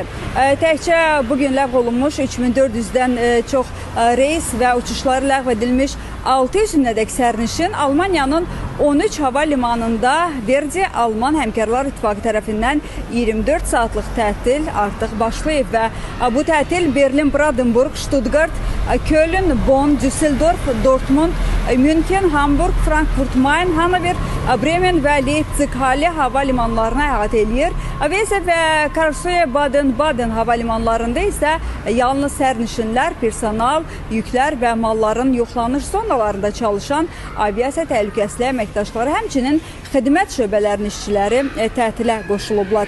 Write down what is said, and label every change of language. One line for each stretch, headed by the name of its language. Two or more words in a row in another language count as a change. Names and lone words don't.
Azerbaijani: Təkcə bugün ləğv olunmuş 3400-dən çox reys və uçuşları ləğv edilmiş 600-nədək sərnişin Almaniyanın 13 hava limanında Verdi Alman Həmkarlar İttifaqı tərəfindən 24 saatlıq tətil artıq başlayıb və bu tətil Berlin, Brandenburg, Stuttgart, Köln, Bonn, Düsseldorf, Dortmund, München, Hamburg, Frankfurt, Main, Hanover, Bremen və Leipzig Halle hava limanlarına əhatə edir. Veyse və Karlsruhe, Baden-Baden hava limanlarında isə yalnız sərnişinlər, personal, yüklər və malların yoxlanış zonalarında çalışan aviasiya təhlükəsizliyi əməkdaşları, həmçinin xidmət şöbələrinin işçiləri tətilə qoşulublar.